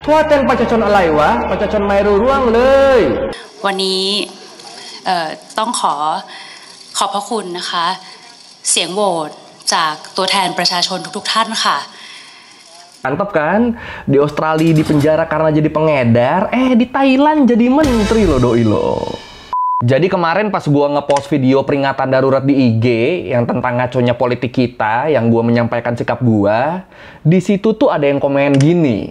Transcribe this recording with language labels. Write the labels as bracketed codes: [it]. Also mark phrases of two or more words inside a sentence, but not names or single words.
[th] ทั่วเต้นประชาชนอะไรวะประชาชนไม่รู้เรื่องเลย วันนี้ต้องขอบพระคุณนะคะเสียงโหวตจากตัวแทนประชาชนทุกท่านค่ะ [id] Mantap kan? Di Australia di penjara karena jadi pengedar, di Thailand jadi menteri loh doi lo. Jadi kemarin pas gua ngepost video peringatan darurat di IG yang tentang ngaconya politik kita, yang gua menyampaikan sikap gua, di situ tuh ada yang komen gini.